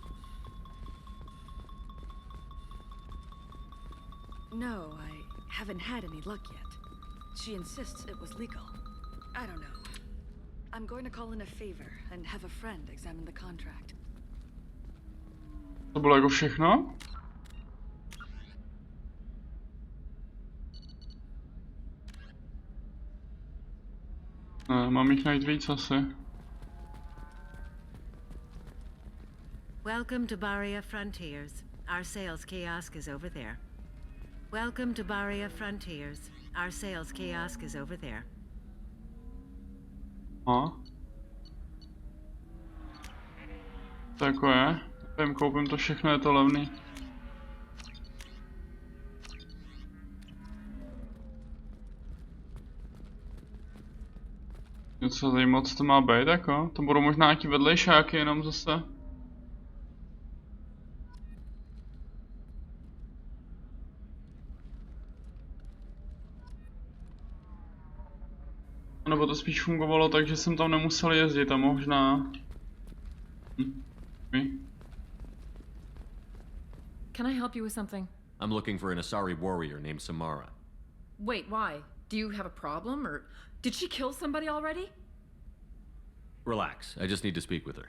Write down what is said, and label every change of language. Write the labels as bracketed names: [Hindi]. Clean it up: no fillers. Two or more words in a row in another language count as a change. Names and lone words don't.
[English] No, I haven't had any luck yet. She insists it was legal. I don't know. I'm going to call in a favor and have a friend examine the contract. [Czech] To bylo jako všechno? Mám jich najít víc asi. [English] Welcome to Baria Frontiers. Our sales kiosk is over there. Welcome to Baria Frontiers. Our sales kiosk is over there. [Czech] A? Tak je. Nevím, koupím to všechno, je to levný. Něco tady moc to má být, jako? To budou možná nějaký vedlejšáky jenom zase. Nebo to spíš fungovalo tak, že jsem tam nemusel jezdit a možná... [English] Can I help you with something? I'm looking for an Asari warrior named Samara. Wait, why? Do you have a problem, or did she kill somebody already? Relax, I just need to speak with her.